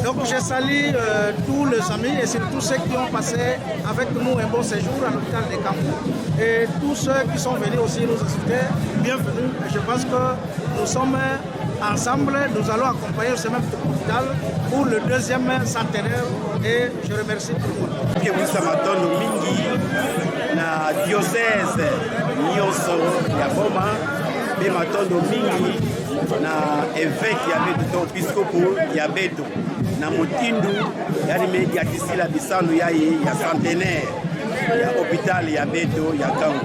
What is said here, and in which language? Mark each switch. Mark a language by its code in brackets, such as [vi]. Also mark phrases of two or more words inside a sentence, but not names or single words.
[fr] Donc je salue tous les amis et surtout ceux qui ont passé avec nous un bon séjour à l'hôpital de Kangou. Et tous ceux qui sont venus aussi nous assister, bienvenue. Et je pense que nous sommes ensemble, nous allons accompagner ce même hôpital pour le deuxième centenaire et je remercie tout le monde. [kg] Na diocèse nyonso ya Boma mpe matondo mingi na évêque ya beto to episcopo ya beto na motindu yani mediatisila bisano ya centenaire ya hôpital ya beto ya Kangu